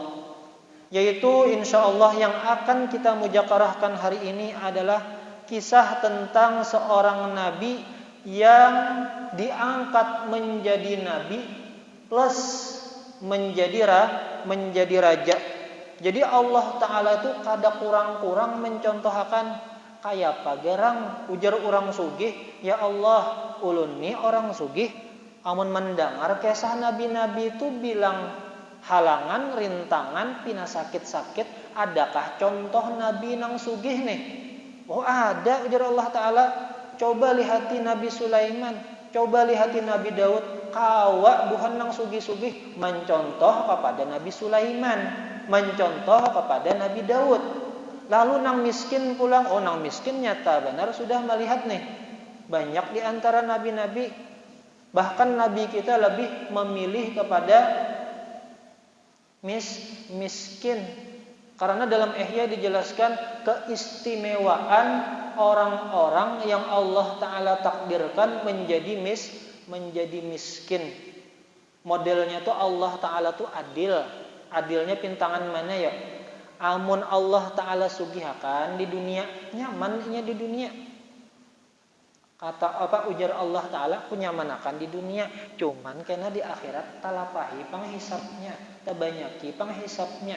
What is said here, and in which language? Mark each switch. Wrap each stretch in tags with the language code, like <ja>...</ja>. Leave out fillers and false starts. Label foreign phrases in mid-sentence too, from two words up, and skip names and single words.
<bjn>Yaitu insyaallah yang akan kita mujakarahkan hari ini adalah kisah tentang seorang nabi yang diangkat menjadi nabi plus menjadi raja. Jadi Allah Ta'ala itu kada kurang-kurang mencontohkan kayak apa gerang ujar orang sugih, ya Allah ulun ni orang sugih amun mendengar kisah nabi-nabi itu bilang halangan, rintangan, pina sakit-sakit, adakah contoh nabi nang sugih nih? Oh ada, ujar Allah Ta'ala. Coba lihati Nabi Sulaiman, coba lihati Nabi Daud, kawa buhan nang sugih-sugih mencontoh kepada Nabi Sulaiman, mencontoh kepada Nabi Daud. Lalu nang miskin pulang, oh nang miskin nyata benar sudah melihat nih. Banyak di antara nabi-nabi, bahkan nabi kita lebih memilih kepada miskin. Karena dalam Ihya dijelaskan keistimewaan orang-orang yang Allah Ta'ala takdirkan menjadi miskin. Modelnya tuh Allah Ta'ala tuh adil. Adilnya pintangan mana ya? Amun Allah Ta'ala sugihakan di dunia, nyamannya di dunia. Kata apa ujar Allah Ta'ala, kunyamanakan di dunia. Cuman karena di akhirat talapahi penghisapnya, tabanyaki penghisapnya.</bjn>